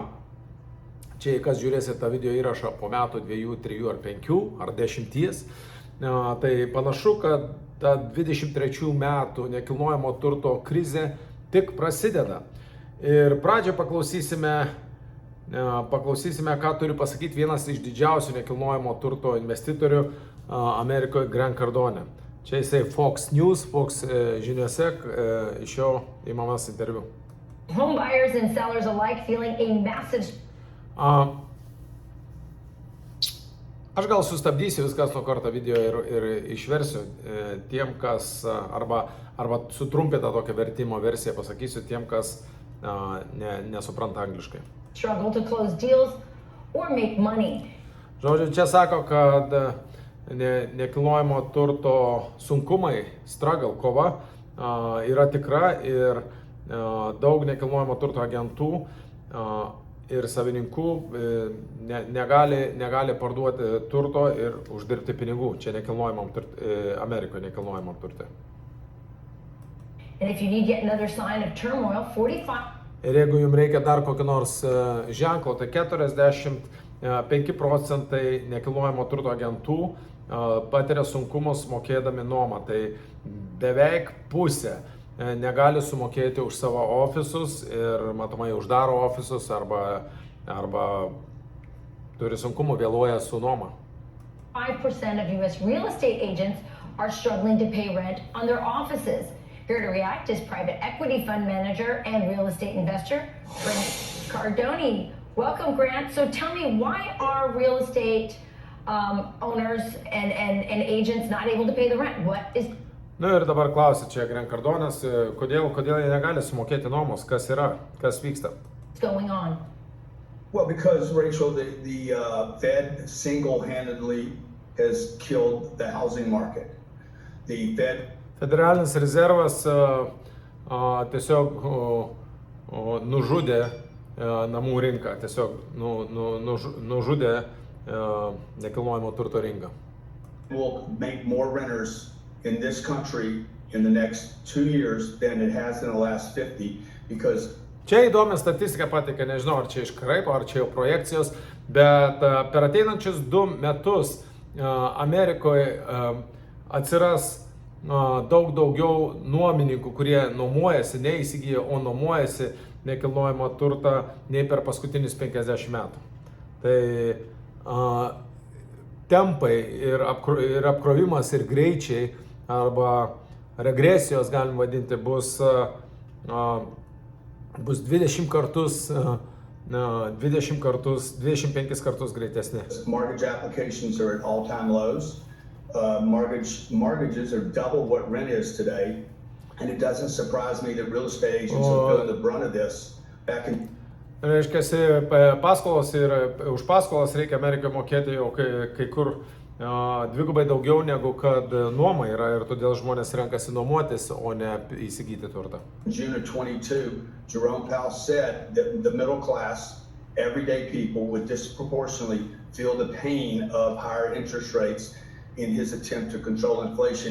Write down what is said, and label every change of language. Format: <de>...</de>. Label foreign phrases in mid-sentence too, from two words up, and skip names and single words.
<lt>Čia, kas žiūrėsite tą video įrašą po metų, 2, 3 ar 5 ar 10, tai panašu, kad ta 23 metų nekilnojamo turto krizė tik prasideda. Ir pradžią paklausysime, ką turi pasakyti vienas iš didžiausių nekilnojamo turto investitorių Amerikoje, Grant Cardone. Čia jisai Fox News, Fox žiniuose, iš jo įmamas interviu.</lt> <en>Home buyers and sellers alike feeling a massive.</en> <lt>Aš gal sustabdysiu viskas nuo karto video ir išversiu tiem, kas, arba sutrumpintą tokią vertimo versiją pasakysiu tiem, kas nesupranta angliškai.</lt> <en>Struggle to close deals or make money.</en> <lt>Žodžiu, čia sako, kad nekilnojamo turto sunkumai, struggle, kova yra tikra ir daug nekilnojamo turto agentų ir savininkų negali parduoti turto ir uždirbti pinigų. Čia Amerikoje nekilnojamam turte.</lt> <en>And if you need yet another sign of turmoil, 45.</en> <lt>Ir jeigu jums reikia dar kokio nors ženklo, tai 45% nekilnojamo turto agentų patiria sunkumus mokėdami nuomą. Tai beveik pusė negali sumokėti už savo ofisus ir matomai uždaro ofisus arba turi sunkumų, vėluoja su nuoma.</lt> <en>5% of US real estate agents are struggling to pay rent on their offices. Here to react is private equity fund manager and real estate investor Grant Cardone. Welcome, Grant. So tell me, why are real estate owners and agents not able to pay the rent? What is?</en> <lt>Nu ir dabar klausia čia Grant Cardonas, kodėl jie negali sumokėti nuomos, kas vyksta?</lt> <en>What's going on? Well, because Rachel, the Fed single-handedly has killed the housing market. The Fed.</en> <lt>Federalinis rezervas tiesiog nužudė namų rinką, tiesiog nužudė nekilnojamo turto rinką.</lt> <en>Will make more renters in this country in the next 2 years than it has in the last 50 because.</en> <lt>Čia įdomi statistika pateikė, nežinau, ar čia iškraipo, ar čia jau projekcijos, bet per ateinančius 2 metus Amerikoje atsiras daug daugiau nuomininkų, kurie nuomojasi, neįsigyja, o nuomojasi nekilnojamą turtą nei per paskutinius 50 metų. Tai tempai ir apkrovimas ir greičiai arba regresijos, galim vadinti, bus 25 kartus greitesni.</lt> <en>Mortgage applications are at all-time lows. Mortgages are double what rent is today, and it doesn't surprise me that real estate agents are feeling the brunt of this.</en> <lt>Reiškia, paskolos ir už paskolas reikia Amerikoje mokėti jau kai kur dvigubai daugiau negu kad nuoma yra ir todėl žmonės renkasi nuomotis, o ne įsigyti turtą.</lt> <en>June of 22, Jerome Powell said that the middle class, everyday people would disproportionately feel the pain of higher interest rates in his attempt to control inflation.</en>